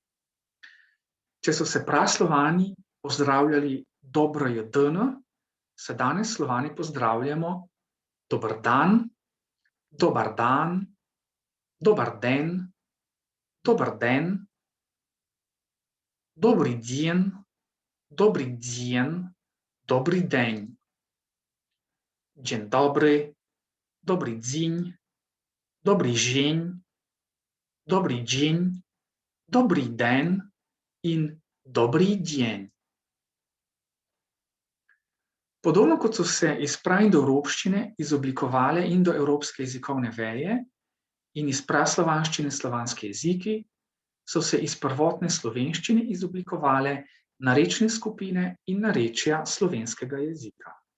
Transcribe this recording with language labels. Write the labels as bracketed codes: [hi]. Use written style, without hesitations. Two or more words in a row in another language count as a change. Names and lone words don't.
[sl] Če so se praslovani pozdravljali dobro je dan, se danes Slovani pozdravljamo dober dan, [hr] dobar dan, [sl] dobar den, dober den, dobri djen, dobri djen, dobri den. [pl] Dzień dobry, dobry dzień, dobry dzień, dobry dzień, [cs] dobry den [pl] in dobri dzień. [sl] Podobno kot so se iz praindoevropščine izoblikovale indoevropske jezikovne veje in iz praslovanščine slovanski jeziki, so se iz prvotne slovenščine izoblikovale narečne skupine in narečja slovenskega jezika.